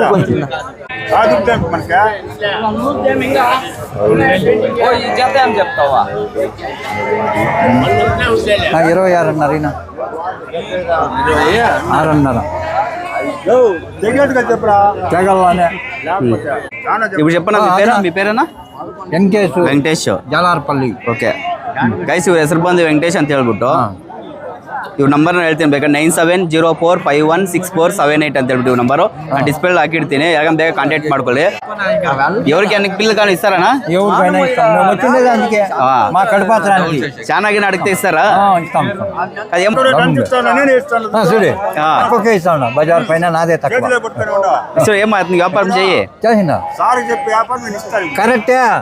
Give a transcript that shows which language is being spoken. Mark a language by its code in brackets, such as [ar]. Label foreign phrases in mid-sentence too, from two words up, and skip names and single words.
[te] 26.5 6.5 తెగల్లోనే. ఇప్పుడు చెప్పండి మీ పేరేనా? వెంకటేಶ್ జాలార్పల్లి. [kn] ಓಕೆ ಗೈಸ್, ಇವ್ರ ಹೆಸರು ಬಂದು ವೆಂಕಟೇಶ್ ಅಂತ ಹೇಳ್ಬಿಟ್ಟು ಇವ್ರ ನಂಬರ್ನ ಹೇಳ್ತೀನಿ. ಬೇಕಾದ್ರೆ 9704516478 ಅಂತ ಹೇಳ್ಬಿಟ್ಟು ಇವ್ರ ನಂಬರು ನಾನು ಡಿಸ್ಪ್ಲೇ ಹಾಕಿರ್ತೀನಿ. ಯಾಕಂದ್ರೆ ಬೇಗ ಕಾಂಟ್ಯಾಕ್ಟ್ ಮಾಡ್ಕೊಳ್ಳಿ. [te] ఎవరికి అన్ని పిల్లలు కానీ ఇస్తారా? ఎవరికైనా ఇస్తాం. మేము వచ్చింది అందుకే మా కడపాత్రానికి. చాలా అడిగితే ఇస్తారా? ఇస్తాం. అది ఏం చూడే తక్కువకే ఇస్తాం. బజార్ పైన నాదే తక్కువ. సో ఏమో అతనికి వ్యాపారం చెయ్యి. చేసిందా? కరెక్టే.